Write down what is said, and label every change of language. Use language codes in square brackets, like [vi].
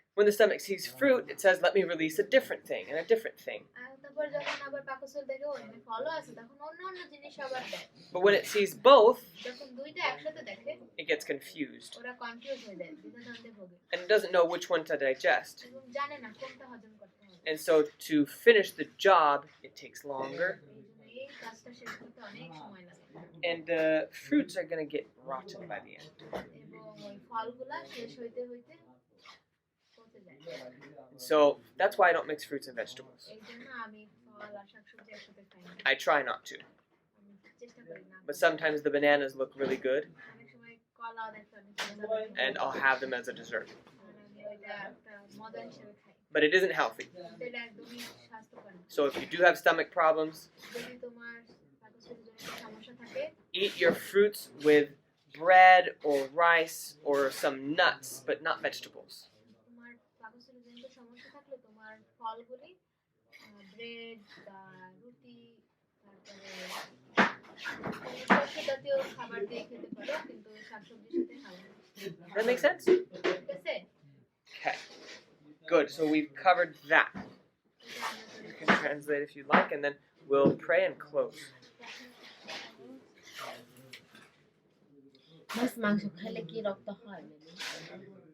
[en] When the stomach sees fruit, it says, let me release a different thing and a different thing. [bn] আর তারপর যখন আবার পাকস্থলী দেখে ও এখানে ফলও আছে তখন অন্য জিনিস আবার দেয় [en] But when it sees both, [bn] যখন দুইটা একসাথে দেখে [en] it gets confused. [bn] ওরা কনফিউজ হয়ে যায় দ্বিধাদ্বন্দ্বে ভোগে [en] And it doesn't know which one to digest. [bn] এবং জানে না কোনটা হজম করতে হবে [en] And so to finish the job, it takes longer. [bn] এই জন্য এই কাজটা শেষ করতে অনেক সময় লাগে [en] And the fruits are going to get rotten by the end. [bn] এবং ওই ফলগুলা শেষ হইতে পচে যায় [en] So that's why I don't mix fruits and vegetables. [bn] এই জন্য আমি ফল আর শাকসবজি একসাথে খাই না [en] I try not to. [bn] আমি চেষ্টা করি না [en] But sometimes the bananas look really good, [bn] অনেক সময় কলাও দেখতে অনেক সুন্দর লাগে। [en] and I'll have them as a dessert. [bn] আর আমি ওইটা একটা মজা হিসেবে খাই [en] But it isn't healthy. [bn] কিন্তু এটা একদমই স্বাস্থ্যকর না। [en] So if you do have stomach problems, [bn] যদি তোমার পাকস্থলীজনিত সমস্যা থাকে [en] eat your fruits with bread or rice or some nuts, but not vegetables. [bn] তোমার পাকস্থলীজনিত সমস্যা থাকলে তোমার ফলগুলি ব্রেড বা রুটি তারপরে শস্য জাতীয় খাবার দিয়ে খেতে পারো কিন্তু শাকসবজির সাথে খাবে না [en] Does that make sense? [bn] ঠিক আছে [en] Okay. Good. So we've covered that. [bn] এটা আমরা [en] You [bn] তৈরি [en] can translate if you'd like, and then We'll pray and close. [bn] মাছ মাংস খাইলে কি রক্ত হয় মানে?